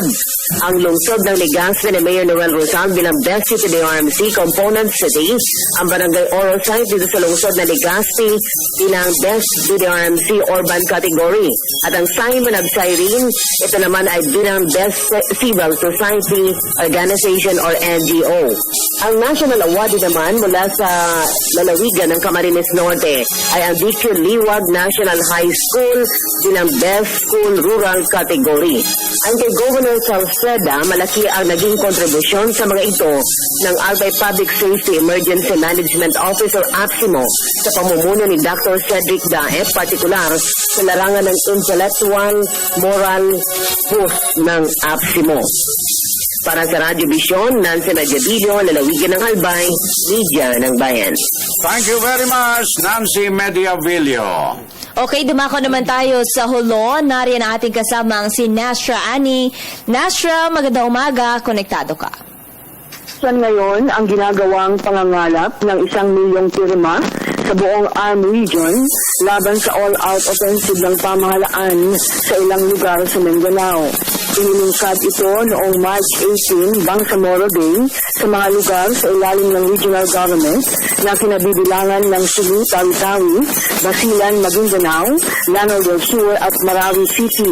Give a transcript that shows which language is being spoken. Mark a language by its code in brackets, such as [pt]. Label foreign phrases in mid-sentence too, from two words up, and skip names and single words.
[tl] Ang lungsod ng Legazpi ni Mayor Noel Rosal bilang Best City DRMC Component City, ang Barangay Oro Site dito sa lungsod ng Legazpi bilang Best DRMC Urban Category. At ang Simon of Cyrene, ito naman ay bilang Best Civil Society Organization or NGO. Ang [en] national award [tl] naman mula sa lalawigan ng Camarines Norte ay ang DQ Liwag National High School bilang Best School Rural Category. Ang kay Governor Salceda, malaki ang naging kontribusyon sa mga ito ng Albay Public Safety Emergency Management Officer APSIMO sa pamumuno ni Dr. Cedric Daep, partikular sa larangan ng [en] intellectual moral boost [tl] ng APSIMO. Para sa Radyo Vision, Nancy Mediavillo, lalawigan ng Albay, media ng bayan. [en] Thank you very much, Nancy Mediavillo. [tl] Okay, dumako naman tayo sa Hulo. Nariyan ang ating kasamang si Nasra Ani. Nasra, magandang umaga. Konektado ka. Ngayon, ang ginagawang pangangalap ng 1 milyong pirma sa buong ARM region laban sa [en] all-out offensive [tl] ng pamahalaan sa ilang lugar sa Mindanao. Inilingkad ito noong March 18, Bangsamoro Day, sa mga lugar sa ilalim ng regional government na kinabibilangan ng Sulu, Tawi-Tawi, Basilan, Maguindanao, Lanao del Sur at Marawi City.